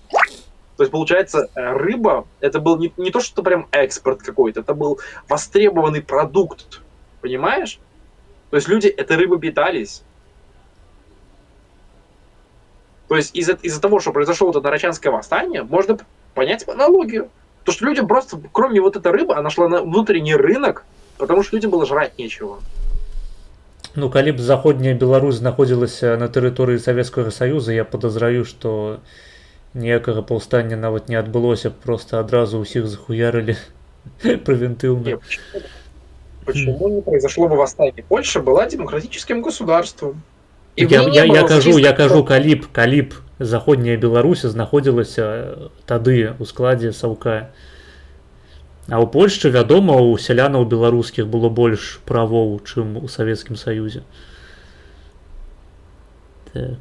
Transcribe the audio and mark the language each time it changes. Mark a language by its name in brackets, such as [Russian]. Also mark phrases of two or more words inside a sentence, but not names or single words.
[Russian] То есть, получается, рыба, это был не то, что прям экспорт какой-то, это был востребованный продукт, понимаешь? То есть люди этой рыбой питались. То есть из-за того, что произошло это нарочанское восстание, можно понять аналогию. То, что людям просто, кроме вот этой рыбы, она шла на внутренний рынок, потому что людям было жрать нечего. [Belarusian] Ну, калі б заходняя Беларусь знаходзілася на тэрыторыі Савецкага Саюза, я падазраю, што ніякага паўстання нават не адбылося, просто адразу ўсіх захуярылі прэвентыўна. [Russian] Почему не произошло бы восстание? Польша была демократическим государством. И в [Belarusian] Я, [Russian] ней [Belarusian] я, [Russian] не [Belarusian] я, [Russian] было [Belarusian] кажу, [Russian] зачистки- [Belarusian] я кажу, калі б заходняя Беларусь знаходзілася тады ў складзе Саўка. А ў Польшчы, вядома, у сялянаў беларускіх было больш правоў, чым у Савецкім Саюзе. Так.